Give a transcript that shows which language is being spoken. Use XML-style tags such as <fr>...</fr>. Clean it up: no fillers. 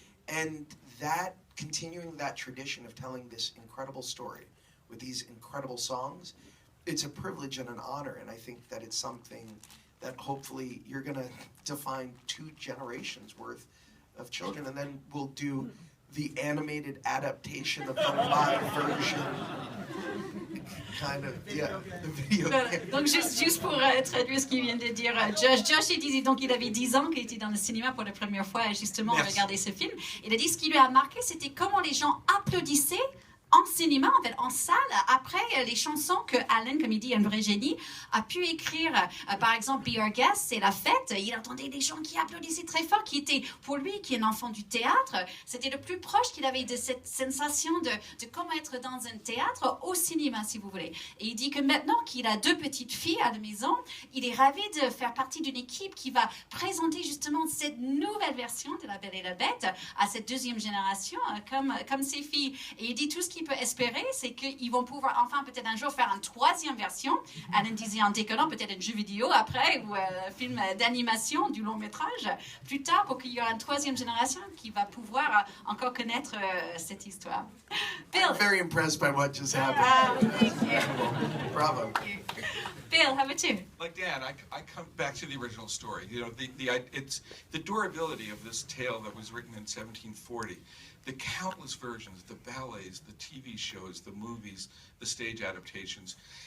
<en>And that, continuing that tradition of telling this incredible story with these incredible songs, it's a privilege and an honor, and I think that it's something that hopefully you're going to define 2 generations worth of children, and then we'll do the animated adaptation of the live version. Kind of, yeah, the video game.</en> <fr>Donc juste pour traduire ce qu'il vient de dire, Josh il disait donc il avait 10 ans qu'il était dans le cinéma pour la première fois et justement regardé ce film. Il a dit ce qui lui a marqué c'était comment les gens applaudissaient en cinéma, en fait, en salle, après les chansons que Alan, comme il dit, un vrai génie, a pu écrire. Par exemple, Be Our Guest, c'est la fête. Il entendait des gens qui applaudissaient très fort, qui étaient, pour lui, qui est un enfant du théâtre, c'était le plus proche qu'il avait de cette sensation de comment être dans un théâtre au cinéma, si vous voulez. Et il dit que maintenant qu'il a 2 petites filles à la maison, il est ravi de faire partie d'une équipe qui va présenter justement cette nouvelle version de La Belle et la Bête à cette 2e génération, comme ses filles. Et il dit tout ce qu'il peut espérer, c'est qu'ils vont pouvoir enfin peut-être un jour faire une 3e version. Alan disait en déconnant peut-être un jeu vidéo après ou un film d'animation du long métrage plus tard pour qu'il y aura une 3e génération qui va pouvoir encore connaître cette histoire. Bill.</fr> <en>I'm very impressed by what just happened. Thank you. Bravo. Bill, how about you? Like Dan, I come back to the original story. You know, it's the durability of this tale that was written in 1740. The countless versions, the ballets, the TV shows, the movies, the stage adaptations.</en>